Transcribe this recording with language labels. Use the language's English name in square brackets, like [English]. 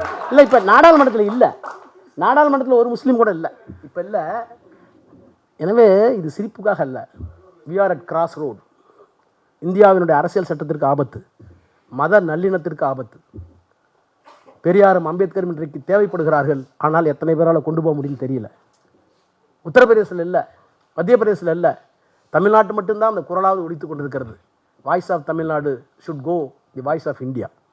[Tamil] இல்லை, இப்போ நாடாளுமன்றத்தில் இல்லை, நாடாளுமன்றத்தில் ஒரு முஸ்லீம் கூட இல்லை, இப்போ இல்லை. எனவே இது சிரிப்புக்காக அல்ல, [English] we are at cross road. [Tamil] இந்தியாவினுடைய அரசியல் சட்டத்திற்கு ஆபத்து, மத நல்லிணத்திற்கு ஆபத்து. பெரியாரும் அம்பேத்கரும் இன்றைக்கு தேவைப்படுகிறார்கள், ஆனால் எத்தனை பேரால் கொண்டு போக முடியும்னு தெரியல. உத்தரப்பிரதேசத்தில் இல்லை, மத்திய பிரதேசத்தில் இல்லை, தமிழ்நாட்டு மட்டும்தான் அந்த குரலாவது ஒலித்துக் கொண்டிருக்கிறது. [English] Voice of Tamil Nadu should go the voice of India.